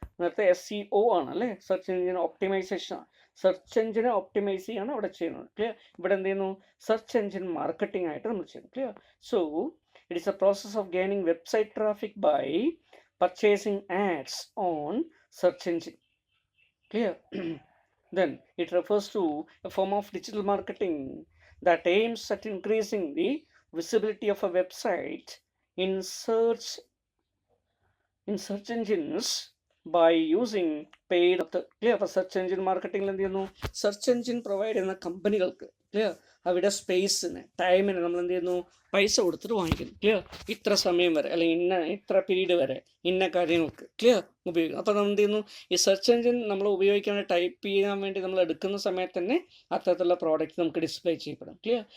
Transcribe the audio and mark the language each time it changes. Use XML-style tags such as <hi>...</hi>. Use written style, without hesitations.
<ml>നേരത്തെ SEO ആണ് അല്ലേ, search engine optimisation. Search എൻജിനെ optimise ചെയ്യാണ് അവിടെ ചെയ്യുന്നത്. ക്ലിയർ. ഇവിടെ എന്ത് ചെയ്യുന്നു, സെർച്ച് എൻജിൻ മാർക്കറ്റിംഗ് ആയിട്ട് നമ്മൾ ചെയ്യുന്നു.</ml> <en>Clear. So it is a process of gaining website traffic by purchasing ads on search engine. Clear. Then it refers to a form of digital marketing that aims at increasing the visibility of a website in search engines by using paid. Clear.</en> <ml>അപ്പോൾ search engine മാർക്കറ്റിംഗിൽ എന്ത് ചെയ്യുന്നു, search engine provide ചെയ്യുന്ന കമ്പനികൾക്ക്, clear, അവിടെ സ്പേസിന്, ടൈമിന് നമ്മൾ എന്ത് ചെയ്യുന്നു, പൈസ കൊടുത്തിട്ട് വാങ്ങിക്കുന്നു. ക്ലിയർ. ഇത്ര സമയം വരെ അല്ലെങ്കിൽ ഇത്ര പീരീഡ് വരെ ഇന്ന കാര്യങ്ങൾക്ക്, ക്ലിയർ, ഉപയോഗിക്കും. അപ്പോൾ നമ്മൾ എന്ത് ചെയ്യുന്നു, ഈ സെർച്ച് എൻജിൻ നമ്മൾ ഉപയോഗിക്കാൻ ടൈപ്പ് ചെയ്യാൻ വേണ്ടി നമ്മൾ എടുക്കുന്ന സമയത്ത് തന്നെ അത്തരത്തിലുള്ള പ്രോഡക്റ്റ് നമുക്ക് ഡിസ്പ്ലേ ചെയ്യപ്പെടും. ക്ലിയർ.</ml>